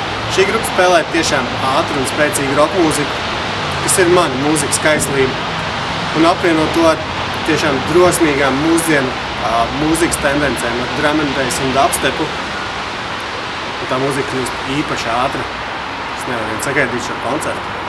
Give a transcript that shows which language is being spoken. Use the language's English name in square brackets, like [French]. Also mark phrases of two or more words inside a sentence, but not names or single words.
[Latvian] Šī grupa spēlē tiešām ātru un spēcīgu rock mūziku, kas ir mana mūzikas kaislība, un apvieno to ar tiešām drosmīgām mūsdienu mūzikas tendencēm, ar [English] drum and bass [Latvian] un dubstepu. Un tā mūzika kļūst īpaši ātra. Es nevaru vien sagaidīt šo koncertu.